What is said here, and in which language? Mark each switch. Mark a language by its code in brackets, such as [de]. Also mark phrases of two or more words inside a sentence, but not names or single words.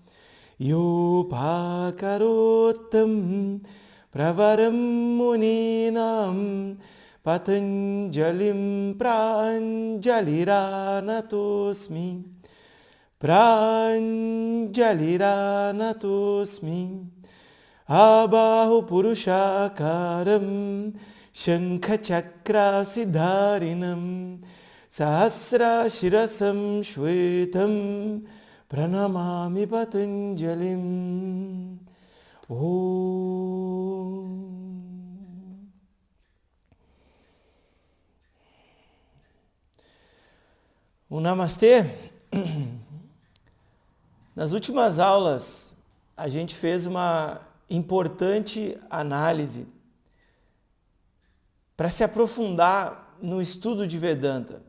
[sa] योऽपाकरोत्तं प्रवरं मुनीनां पतञ्जलिं प्राञ्जलिरानतोऽस्मि प्राञ्जलिरानतोऽस्मि आबाहु पुरुषाकारं शङ्खचक्रासिधारिणं सहस्र शिरसं श्वेतं प्रणमामि पतञ्जलिम्. [pt] Um Namastê. Nas últimas aulas, a gente fez uma importante análise para se aprofundar no estudo de Vedanta.